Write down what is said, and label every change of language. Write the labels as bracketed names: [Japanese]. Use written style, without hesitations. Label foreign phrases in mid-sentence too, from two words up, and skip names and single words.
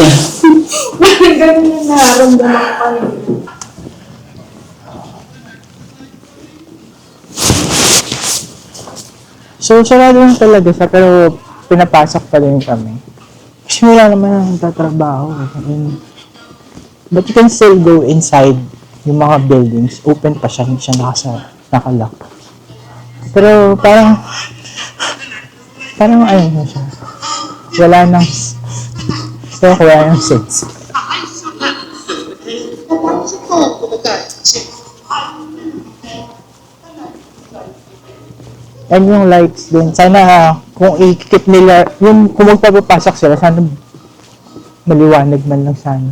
[Filipino] Parang ganun yung nararamdaman ko pa rin. so, sarado lang talaga siya, pero pinapasok pa rin kami. Kasi wala naman ang tatrabaho. [English] But you can still go inside [Filipino] yung mga [English] buildings. [Filipino] Open pa siya, hindi siya nakalock. Pero parang ano na siya. Wala nang sense. And yung lights din, sana kung i-keep nila, yung kung magpapapasok sila, sana maliwanag man lang sana.